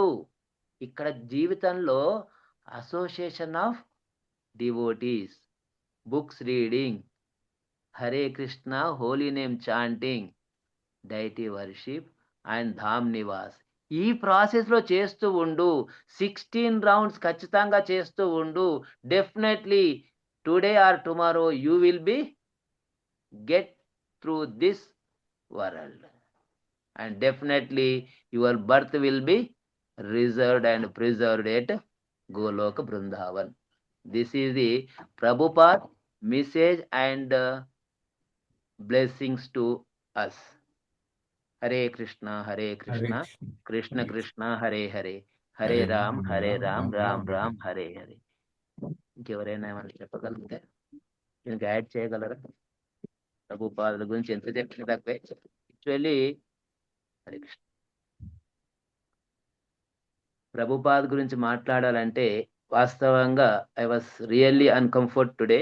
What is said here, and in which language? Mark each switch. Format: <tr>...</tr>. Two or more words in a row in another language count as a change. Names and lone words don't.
<te>ఇక్కడ జీవితంలో</te> <en>association of devotees, books reading, Hare Krishna, holy name chanting, deity worship and dham nivas.</en> <te>ఈ ప్రాసెస్లో చేస్తూ ఉండు. 16 రౌండ్స్ ఖచ్చితంగా చేస్తూ ఉండు.</te> <en>definitely today or tomorrow you will be get through this world and definitely your birth will be reserved and preserved at Goloka Vrindavan. This is the Prabhupada message and blessings to us. Hare Krishna, Krishna Krishna, Hare Hare, Hare Ram, Ram Ram, Hare Hare.</en> <te>ఇంకెవరైనా ఏమైనా చెప్పగలిగితే దీనికి యాడ్ చేయగలరా? ప్రభుపాదుల గురించి ఎంత చెప్పిన తక్కువే.</te> <en>యాక్చువల్లీ హరే కృష్ణ, ప్రభుపాద్</en> <te>గురించి మాట్లాడాలంటే వాస్తవంగా</te> <en>I was really uncomfort today.</en>